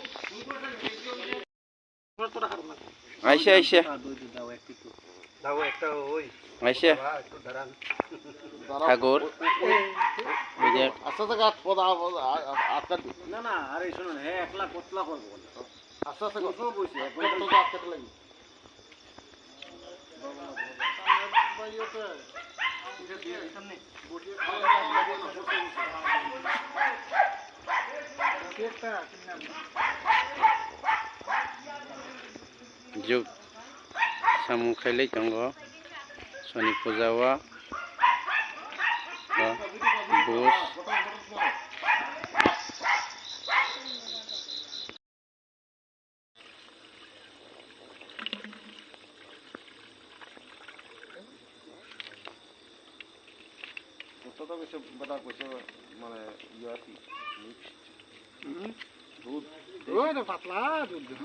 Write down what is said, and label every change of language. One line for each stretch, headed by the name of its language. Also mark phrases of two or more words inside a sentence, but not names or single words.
Bangla: আইসে আইসে দাও একটা ওই আইসে ঠাকুর আস্তে আস্তে গাছ পদা আটকা না না আরে শুনুন হে একলা কতলা করব আস্তে আস্তে গাছ বসে পদা আটকাতে লাগি
Kok Borok: जुग सामु खाइलै दङ शनि पूजावा बुस
Bangla: তো বেশি বড় কইছে মানে ইয়া কি দুধ ওই না পাতলা দুধ